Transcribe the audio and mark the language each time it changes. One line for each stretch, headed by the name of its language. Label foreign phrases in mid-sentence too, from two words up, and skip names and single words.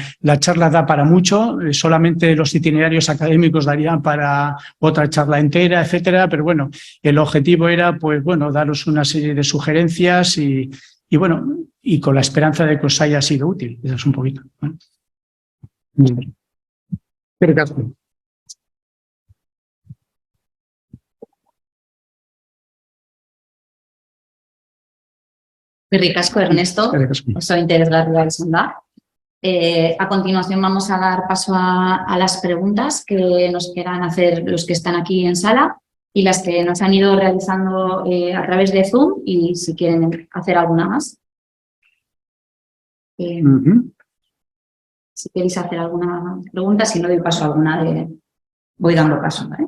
Spanish: La charla da para mucho, solamente los itinerarios académicos darían para otra charla entera, etcétera, pero bueno, el objetivo era, pues bueno, daros una serie de sugerencias y bueno, y con la esperanza de que os haya sido útil. Eso es un poquito, ¿vale? Perfecto.
Basque: Eskerrik asko, Ernesto. Oso interesgarria izan da.
Spanish: A continuación vamos a dar paso a las preguntas que nos quieran hacer los que están aquí en sala y las que nos han ido realizando a través de Zoom y si quieren hacer alguna más. Si queréis hacer alguna pregunta, si no doy paso a alguna, voy dando paso, ¿vale?